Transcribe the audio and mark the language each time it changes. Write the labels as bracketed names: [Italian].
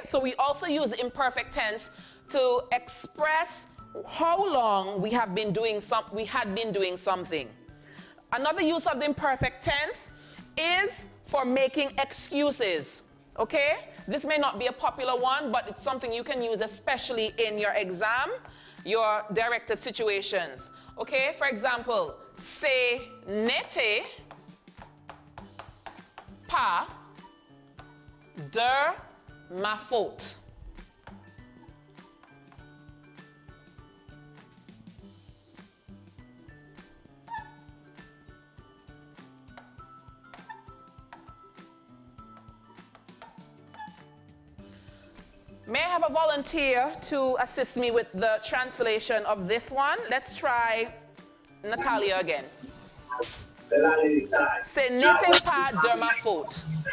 [English] So we also use the imperfect tense to express how long we had been doing something. Another use of the imperfect tense is for making excuses. Okay? This may not be a popular one, but it's something you can use especially in your exam, your directed situations. Okay? For example, [French] ce n'était pas de ma faute. [English] May I have a volunteer to assist me with the translation of this one? Let's try Natalia again. [French] Ce n'était pas de ma faute.